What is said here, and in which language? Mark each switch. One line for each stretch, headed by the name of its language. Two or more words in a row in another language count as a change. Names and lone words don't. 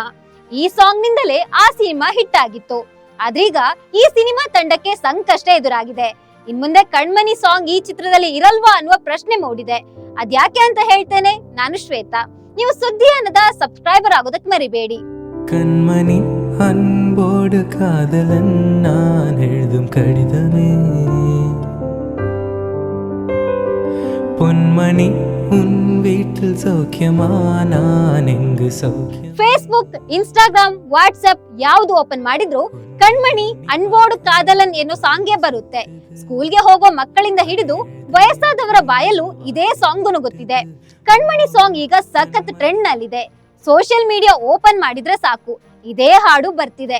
Kannada: ಈ ಸಾಂಗ್ ನಿಂದಲೇ ಆ ಸಿನಿಮಾ ಹಿಟ್ ಆಗಿತ್ತು. ಆದ್ರೀಗ ಈ ಸಿನಿಮಾ ತಂಡಕ್ಕೆ ಸಂಕಷ್ಟ ಎದುರಾಗಿದೆ. ಇನ್ಮುಂದೆ ಕಣ್ಮಣಿ ಸಾಂಗ್ ಈ ಚಿತ್ರದಲ್ಲಿ ಇರಲ್ವಾ ಅನ್ನುವ ಪ್ರಶ್ನೆ ಮೂಡಿದೆ. ಅದ್ಯಾಕೆ ಅಂತ ಹೇಳ್ತೇನೆ, ನಾನು ಶ್ವೇತಾ. ನೀವು ಸುದ್ದಿ ಅನ್ನದ ಸಬ್ಸ್ಕ್ರೈಬರ್ ಆಗೋದಕ್ಕೆ ಮರಿಬೇಡಿ.
Tamil: கண்மணி அன்போடு காதலன் நான் எழுதும் கடிதமே. பொன்மணி உன் வீட்டில் சௌக்கியமா நான் எங்கு சௌக்கியம்.
Kannada: ಫೇಸ್ಬುಕ್, ಇನ್ಸ್ಟಾಗ್ರಾಮ್, ವಾಟ್ಸ್ಆಪ್ ಯಾವುದು ಓಪನ್ ಮಾಡಿದ್ರು ಕಣ್ಮಣಿ ಅನ್ಬೋಡು ಕಾದಲನ್ ಎನ್ನೋ ಸಾಂಗ್ಗೆ ಬರುತ್ತೆ. ಸ್ಕೂಲ್ಗೆ ಹೋಗೋ ಮಕ್ಕಳಿಂದ ಹಿಡಿದು ವಯಸ್ಸಾದವರ ಬಾಯಲ್ಲೂ ಇದೇ ಸಾಂಗ್ ಗುನುಗುತ್ತಿದೆ. ಕಣ್ಮಣಿ ಸಾಂಗ್ ಈಗ ಸಖತ್ ಟ್ರೆಂಡ್ ನಲ್ಲಿದೆ. ಸೋಷಿಯಲ್ ಮೀಡಿಯಾ ಓಪನ್ ಮಾಡಿದ್ರೆ ಸಾಕು, ಇದೇ ಹಾಡು ಬರ್ತಿದೆ.